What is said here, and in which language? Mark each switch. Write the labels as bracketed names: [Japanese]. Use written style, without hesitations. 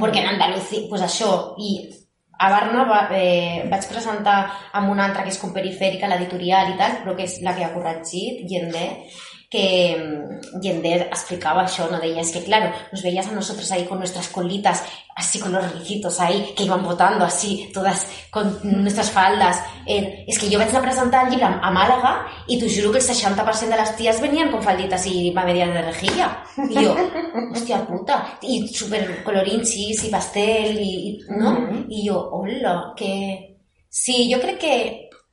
[Catalan] Perquè en Andalucía, pues això, i a Barna vaig presentar amb una altra que és com Perifèrica, l'editorial i tal, però que és la que ha corregit, Yender, que Yender explicava això, no? Deia, és que, [Spanish] claro, nos veías a nosotros ahí con nuestras colitas, así con los riquitos ahí, que iban botando así, todas con nuestras faldas. [Catalan] És que jo vaig anar a presentar el llibre a Màlaga i t'ho juro que el 60% de les ties venien [Spanish] con falditas [Catalan] i va mediar de rejilla. I jo, hòstia puta, i supercolorinchis i pastel, i no? I jo, hola, que... Sí, jo crec que...